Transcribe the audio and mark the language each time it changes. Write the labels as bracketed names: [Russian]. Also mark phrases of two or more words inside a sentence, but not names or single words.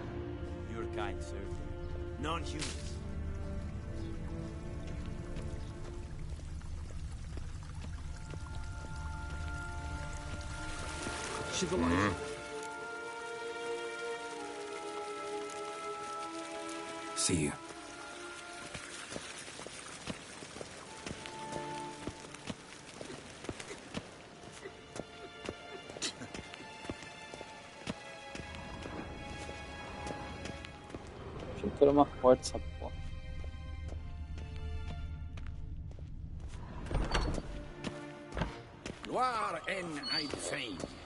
[English] Your kind served them. Non-humans. Civilized. See you. [Portuguese] Achei que era uma porta essa porra. Gloire en I'd fain.